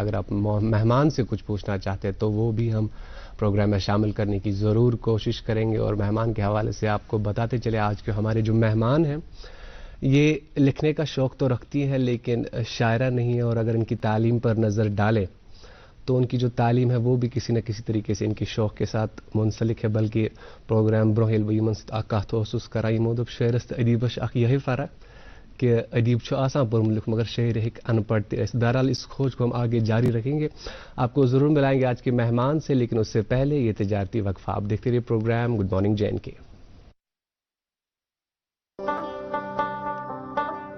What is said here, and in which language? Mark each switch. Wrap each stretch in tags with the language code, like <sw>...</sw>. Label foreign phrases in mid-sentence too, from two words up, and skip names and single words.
<ur>اگر آپ مہمان سے کچھ پوچھنا چاہتے ہیں تو وہ بھی ہم پروگرام میں شامل کرنے کی ضرور کوشش کریں گے. اور مہمان کے حوالے سے آپ کو بتاتے چلے آج کے ہمارے جو مہمان ہیں یہ لکھنے کا شوق تو رکھتی ہیں لیکن شاعرہ نہیں ہے, اور اگر ان کی تعلیم پر نظر ڈالیں تو ان کی جو تعلیم ہے وہ بھی کسی نہ کسی طریقے سے ان کی شوق کے ساتھ منسلک ہے.</ur> <ks>بلکہ پروگرام برونہل بہ یمن ست اکھ کتھ اوسس کران یمو دوپ شعرس تو ادیبس اکھ یہی فرق کہ ادیب چھُ آسان پوٚرمُت لیوٗکھمُت مگر شاعر ہیٚکہِ ان پڑھ تہِ ٲسِتھ.</ks> <ur>بہرحال اس کھوج کو ہم آگے جاری رکھیں گے. آپ کو ضرور ملائیں گے آج کے مہمان سے, لیکن اس سے پہلے یہ تجارتی وقفہ. آپ دیکھتے رہیے پروگرام گڈ مارننگ جے این کے.</ur>